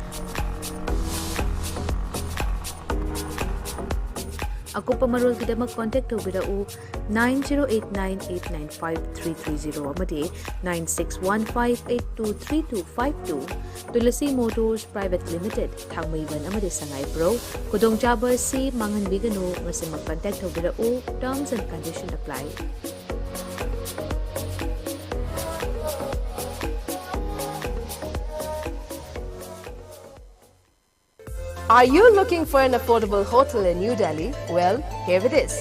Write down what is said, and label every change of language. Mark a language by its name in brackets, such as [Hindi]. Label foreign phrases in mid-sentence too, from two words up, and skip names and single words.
[Manipuri] Akupa marol kidamak contact tobirau 9089895330 amadi 9615823252 Tulasi Motors Private Limited Kahmei amadi Sangai Pro kudong chaba si mangan bigano ngasi mag-contact tobirau [English] terms and conditions apply. Are you looking for an affordable hotel in New Delhi? Well, here it is.